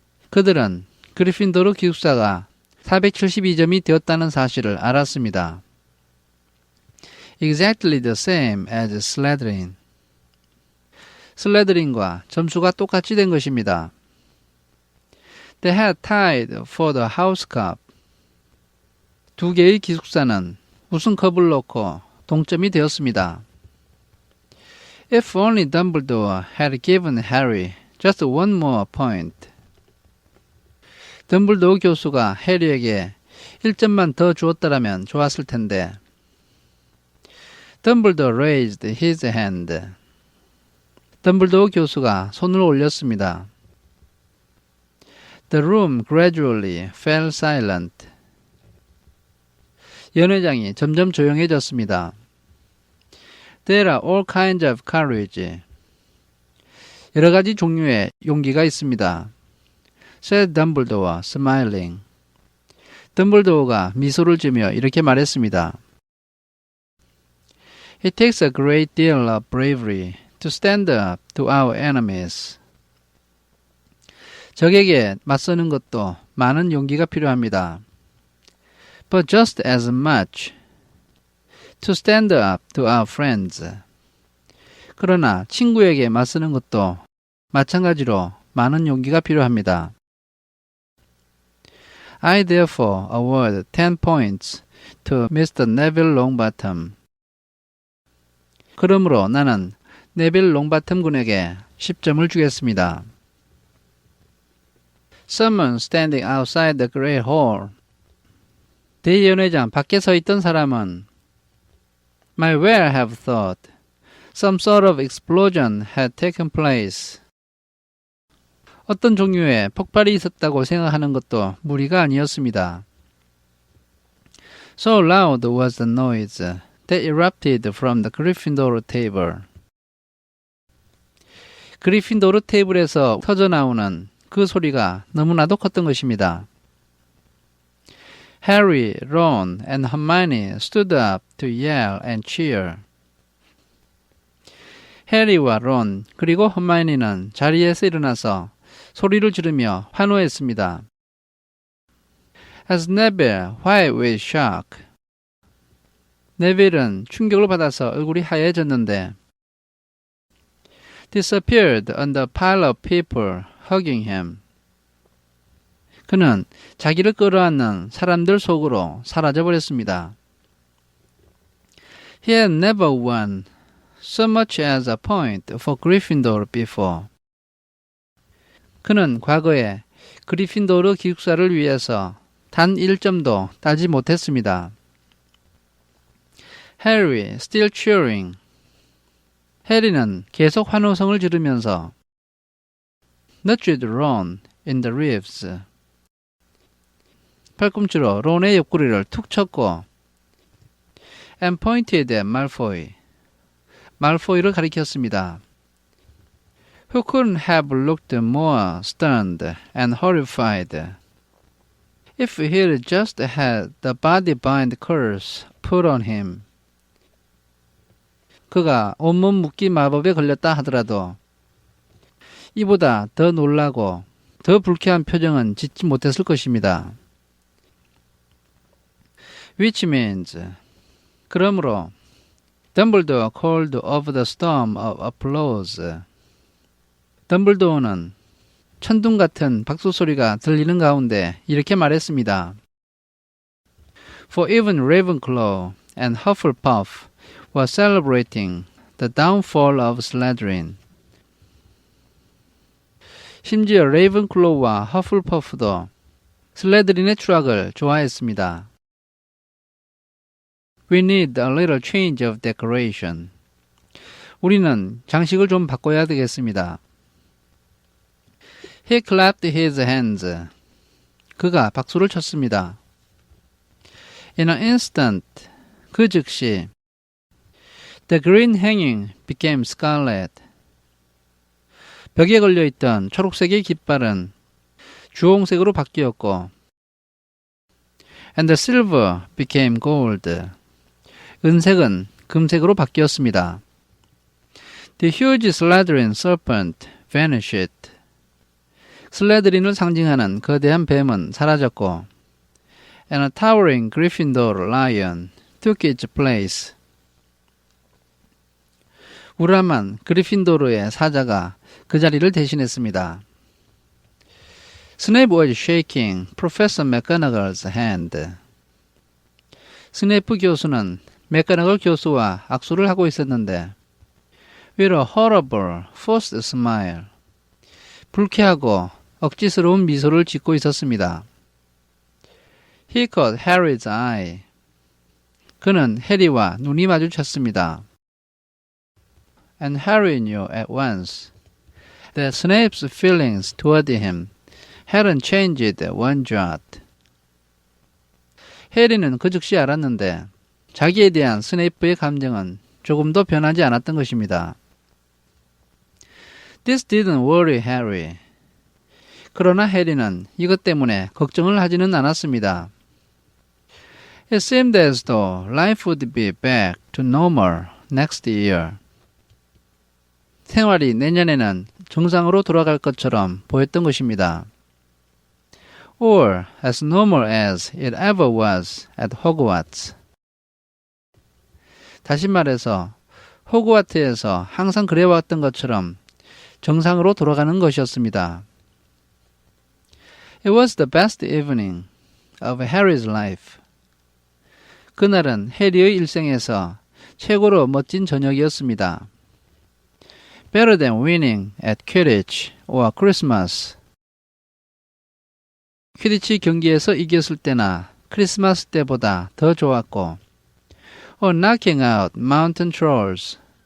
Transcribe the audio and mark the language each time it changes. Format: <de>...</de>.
<ko>그들은 그리핀도르 기숙사가 472점이 되었다는 사실을 알았습니다.</ko> <en>Exactly the same as Slytherin.</en> <ko>슬레드린과 점수가 똑같이 된 것입니다.</ko> <en>They had tied for the house cup.</en> <ko>두 개의 기숙사는 우승컵을 놓고 동점이 되었습니다.</ko> <en>If only Dumbledore had given Harry just one more point.</en> <ko>덤블도어 교수가 해리에게 1점만 더 주었더라면 좋았을 텐데.</ko> <en>Dumbledore raised his hand.</en> <ko>덤블도어 교수가 손을 올렸습니다.</ko> <en>The room gradually fell silent.</en> <ko>연회장이 점점 조용해졌습니다.</ko> <en>There are all kinds of courage.</en> <ko>여러 가지 종류의 용기가 있습니다.</ko> <en>said Dumbledore, smiling.</en> <ko>덤블도어가 미소를 지으며 이렇게 말했습니다.</ko> <en>It takes a great deal of bravery to stand up to our enemies.</en> <ko>적에게 맞서는 것도 많은 용기가 필요합니다.</ko> <en>But just as much to stand up to our friends.</en> <ko>그러나 친구에게 맞서는 것도 마찬가지로 많은 용기가 필요합니다.</ko> <en>I therefore award 10 points to Mr. Neville Longbottom.</en> <ko>그러므로 나는 네빌 롱바텀 군에게 10점을 주겠습니다.</ko> <en>Someone standing outside the Great Hall.</en> <ko>대연회장 밖에 서 있던 사람은</ko> <en>might well have thought some sort of explosion had taken place.</en> <ko>어떤 종류의 폭발이 있었다고 생각하는 것도 무리가 아니었습니다.</ko> <en>So loud was the noise that erupted from the Gryffindor table.</en> <ko>그리핀도르 테이블에서 터져나오는 그 소리가 너무나도 컸던 것입니다.</ko> <en>Harry, Ron, and Hermione stood up to yell and cheer.</en> <ko>해리와 론 그리고 허마이니는 자리에서 일어나서 소리를 지르며 환호했습니다.</ko> <en>As Neville, white with shock.</en> <ko>네빌은 충격을 받아서 얼굴이 하얘졌는데</ko> <en>disappeared under a pile of people hugging him.</en> <ko>그는 자기를 끌어안는 사람들 속으로 사라져버렸습니다.</ko> <en>He had never won so much as a point for Gryffindor before.</en> <ko>그는 과거에 그리핀도르 기숙사를 위해서 단 1점도 따지 못했습니다.</ko> <en>Harry still cheering.</en> <ko>해리는 계속 환호성을 지르면서</ko> <en>nudged Ron in the ribs.</en> <ko>팔꿈치로 론의 옆구리를 툭 쳤고</ko> <en>and pointed at Malfoy.</en> <ko>말포이를 가리켰습니다.</ko> <en>Who couldn't have looked more stunned and horrified if he'd just had the body-bind curse put on him.</en> <ko>그가 온몸 묶기 마법에 걸렸다 하더라도 이보다 더 놀라고 더 불쾌한 표정은 짓지 못했을 것입니다.</ko> <en>Which means,</en> <ko>그러므로</ko> <en>Dumbledore called over the storm of applause.</en> <ko>덤블도어는 천둥 같은 박수 소리가 들리는 가운데 이렇게 말했습니다.</ko> <en>For even Ravenclaw and Hufflepuff were celebrating the downfall of Slytherin.</en> <ko>심지어 레이븐클로우와 허플퍼프도 슬레드린의 추락을 좋아했습니다.</ko> <en>We need a little change of decoration.</en> <ko>우리는 장식을 좀 바꿔야 되겠습니다.</ko> <en>He clapped his hands.</en> <ko>그가 박수를 쳤습니다.</ko> <en>In an instant,</en> <ko>그 즉시</ko> <en>The green hanging became scarlet.</en> <ko>벽에 걸려있던 초록색의 깃발은 주홍색으로 바뀌었고</ko> <en>And the silver became gold.</en> <ko>은색은 금색으로 바뀌었습니다.</ko> <en>The huge Slytherin serpent vanished.</en> <ko>슬레드린을 상징하는 거대한 뱀은 사라졌고</ko> <en>And a towering Gryffindor lion took its place.</en> <ko>우람한 그리핀도르의 사자가 그 자리를 대신했습니다.</ko> <en>Snape was shaking Professor McGonagall's hand.</en> <ko>스네이프 교수는 맥거너걸 교수와 악수를 하고 있었는데</ko> <en>With a horrible, forced smile.</en> <ko>불쾌하고 억지스러운 미소를 짓고 있었습니다.</ko> <en>He caught Harry's eye.</en> <ko>그는 해리와 눈이 마주쳤습니다.</ko> <en>And Harry knew at once that Snape's feelings toward him hadn't changed one jot.</en> <ko>해리는 그 즉시 알았는데 자기에 대한 스네이프의 감정은 조금도 변하지 않았던 것입니다.</ko> <en>This didn't worry Harry.</en> <ko>그러나 해리는 이것 때문에 걱정을 하지는 않았습니다.</ko> <en>It seemed as though life would be back to normal next year.</en> <ko>생활이 내년에는 정상으로 돌아갈 것처럼 보였던 것입니다.</ko> <en>Or as normal as it ever was at Hogwarts.</en> <ko>다시 말해서 호그와트에서 항상 그래왔던 것처럼 정상으로 돌아가는 것이었습니다.</ko> <en>It was the best evening of Harry's life.</en> <ko>그날은 해리의 일생에서 최고로 멋진 저녁이었습니다.</ko> <en>Better than winning at Quidditch or Christmas.</en> <ko>퀴디치 경기에서 이겼을 때나 크리스마스 때보다 더 좋았고</ko> <en>or knocking out mountain trolls.</en>